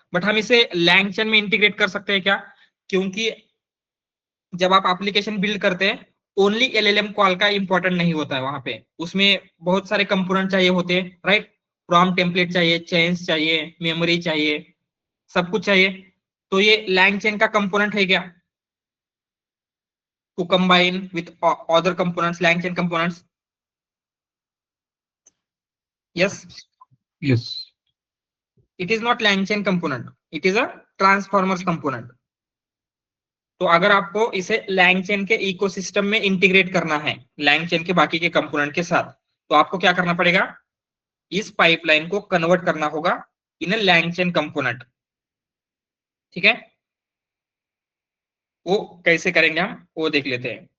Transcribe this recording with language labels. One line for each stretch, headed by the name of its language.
Hindi: But हम इसे लैंगचन में इंटीग्रेट कर सकते हैं क्या? क्योंकि जब आप एप्लीकेशन बिल्ड करते हैं, ओनली एलएलएम कॉल का इंपॉर्टेंट नहीं होता है, वहां पे उसमें बहुत सारे कंपोनेंट चाहिए होते हैं, राइट? प्रॉम्प्ट टेम्पलेट चाहिए, चेन्स चाहिए, मेमोरी चाहिए, सब कुछ चाहिए। तो ये लैंगचेन का कंपोनेंट है क्या,
English: to combine with other components,
Hindi: LangChain components?
English: Yes, Yes. it is not LangChain component, it is a transformers component.
Hindi: तो अगर आपको इसे LangChain के इकोसिस्टम में इंटीग्रेट करना है, LangChain के बाकी के कंपोनेंट के साथ, तो आपको क्या करना पड़ेगा, इस पाइपलाइन को कन्वर्ट करना होगा इन ए LangChain कंपोनेंट। ठीक है, वो कैसे करेंगे हम वो देख लेते हैं।